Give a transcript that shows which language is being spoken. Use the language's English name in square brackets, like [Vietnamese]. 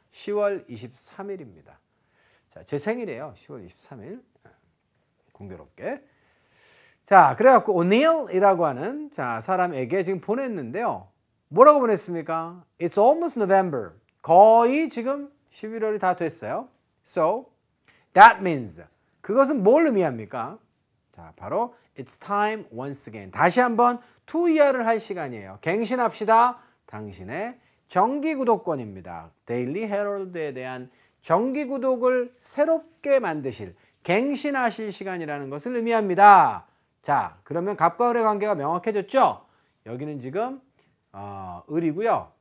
[Korean] 10월 23일입니다. 자, 제 생일이에요. 10월 23일. 공교롭게. 자, 그래갖고 오닐이라고 하는 자, 사람에게 지금 보냈는데요. 뭐라고 보냈습니까? [English] It's almost November. [Korean] 거의 지금 11월이 다 됐어요. [English] So, that means. [Korean] 그것은 뭘 의미합니까? 자, 바로 [English] It's time once again. [Korean] 다시 한번 투이야를 할 시간이에요. 갱신합시다. 당신의 정기 구독권입니다. 데일리 헤럴드에 대한 정기 구독을 새롭게 만드실, 갱신하실 시간이라는 것을 의미합니다. 자, 그러면 갑과 을의 관계가 명확해졌죠? 여기는 지금 을이고요.